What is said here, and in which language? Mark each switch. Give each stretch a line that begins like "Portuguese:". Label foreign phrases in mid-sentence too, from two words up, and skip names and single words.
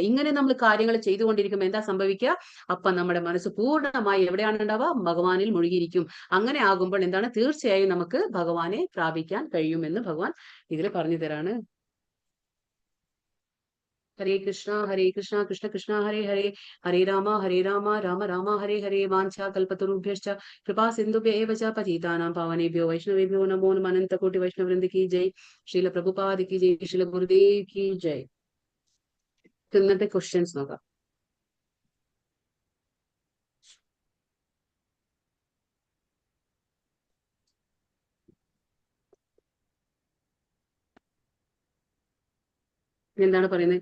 Malayalam: ഇങ്ങനെ നമ്മൾ കാര്യങ്ങൾ ചെയ്തുകൊണ്ടിരിക്കുമ്പോൾ എന്താ സംഭവിക്കുക? അപ്പൊ നമ്മുടെ മനസ്സ് പൂർണ്ണമായി എവിടെയാണ് ഉണ്ടാവുക? ഭഗവാനിൽ മുഴുകിയിരിക്കും. അങ്ങനെ ആകുമ്പോൾ എന്താണ്? തീർച്ചയായും നമുക്ക് ഭഗവാനെ പ്രാപിക്കാൻ കഴിയുമെന്ന് ഭഗവാൻ ഇതിൽ പറഞ്ഞു തരാണ്.
Sanskrit: ഹരേ കൃഷ്ണ കൃഷ്ണ കൃഷ്ണ ഹരേ ഹരേ, ഹരേ രാമ രാമ രാമ ഹരേ ഹരേ. വാഞ്ചാ കൽപതരുഭ്യശ്ച കൃപാ സിന്ധുഭ്യ ഏവ ച പതിതാനാം പാവനേഭ്യോ വൈഷ്ണവേഭ്യോ നമോ നമഃ.
Hindi: अनंत कोटि वैष्णववृंद की जय। श्रील प्रभुपाद की जय। श्रील गुरुदेव की जय.
Malayalam: ഇന്നത്തെ ക്വസ്റ്റ്യൻസ് നോക്കാം. എന്താണ് പറയുന്നത്?